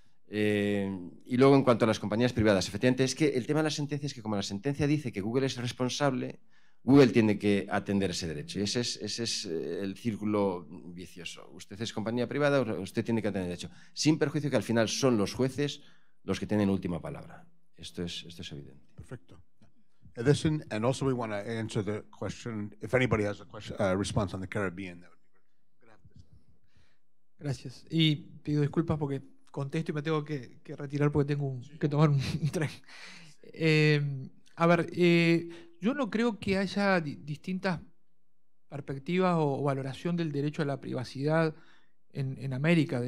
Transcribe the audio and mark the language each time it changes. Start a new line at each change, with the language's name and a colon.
Spanish: Y luego, en cuanto a las compañías privadas, efectivamente, es que el tema de la sentencia es que como la sentencia dice que Google es responsable, Google tiene que atender ese derecho. Y ese es el círculo vicioso. Usted es compañía privada, usted tiene que atender el derecho. Sin perjuicio que al final son los jueces los que tienen última palabra. Esto es evidente. Perfecto.
English: Edison, and also we want to answer the question, if anybody has a question, response on the Caribbean, that would be great.
Spanish: Gracias. Y pido disculpas porque contesto y me tengo que retirar porque tengo que tomar un tren. A ver, yo no creo que haya distintas perspectivas o valoración del derecho a la privacidad en América.